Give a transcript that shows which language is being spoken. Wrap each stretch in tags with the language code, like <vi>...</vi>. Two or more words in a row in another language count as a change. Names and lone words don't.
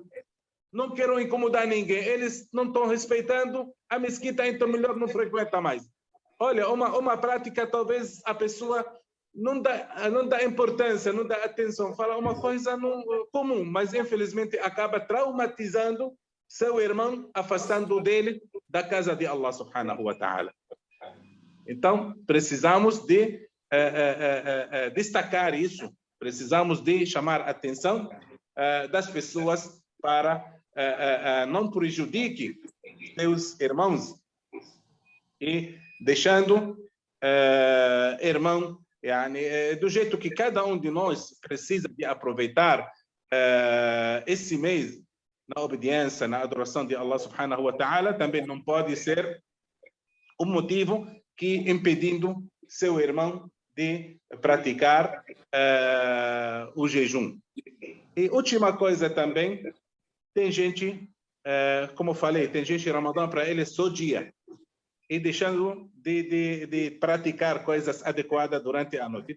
<pt>Não quero incomodar ninguém. Eles não estão respeitando a mesquita, então melhor não frequenta mais. Olha, uma prática, talvez a pessoa não dá importância, não dá atenção, fala uma coisa comum, mas infelizmente acaba traumatizando seu irmão, afastando dele da casa de Allah</pt> <ar>سبحانه وتعالى.</ar> <pt>Então, precisamos de destacar isso, precisamos de chamar a atenção das pessoas para não prejudique seus irmãos e deixando irmão do jeito que cada um de nós precisa de aproveitar esse mês na obediência, na adoração de Allah</pt> <ar>سبحانه وتعالى,</ar> <pt>também não pode ser um motivo que impedindo seu irmão de praticar o jejum. E última coisa também, tem gente, como eu falei, tem gente Ramadã para ele só dia, e deixando de praticar coisas adequadas durante a noite.</pt>